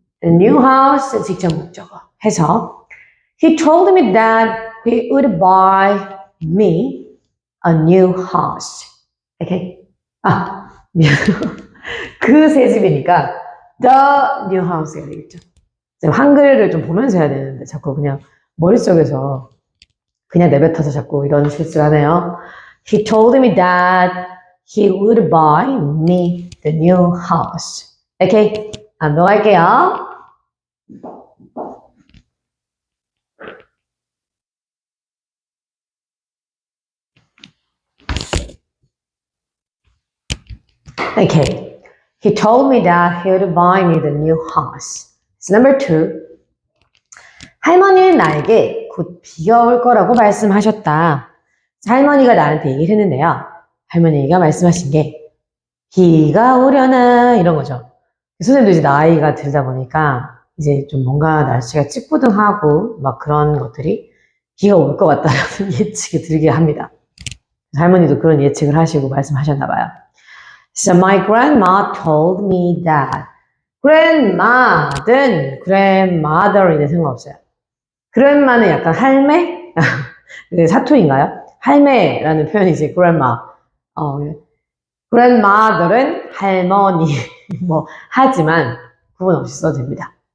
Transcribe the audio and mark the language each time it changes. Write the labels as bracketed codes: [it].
[en] The new house [ko] 직접 목적어 해서 [en] he told me that he would buy me a new house. Okay? [ko] 미안. 그 새 집이니까 [en] the new house [ko] 가 되겠죠. 한글을 좀 보면서 해야 되는데 자꾸 그냥 머릿속에서 그냥 내뱉어서 자꾸 이런 실수를 하네요. [en] He told me that he would buy me the new house. 오케이? [ko] 넘어갈게요. [en] Okay. He told me that he would buy me the new house. So number 2. [ko] 할머니는 나에게 곧 비가 올 거라고 말씀하셨다. 할머니가 나한테 얘기를 했는데요. 할머니가 말씀하신 게 비가 오려나 이런 거죠. 선생님도 이제 나이가 들다 보니까 이제 좀 뭔가 날씨가 찌뿌둥하고 막 그런 것들이 비가 올 것 같다라는 예측이 들게 합니다. 할머니도 그런 예측을 하시고 말씀하셨나 봐요. [en] So my grandma told me that. [ko] grandma든 grandmother이든 상관없어요. grandma는 약간 할매? 사투리인가요? 할매라는 표현이 이제 grandma. grandmother은 할머니. 뭐 하지만 구분 없이 써도 됩니다.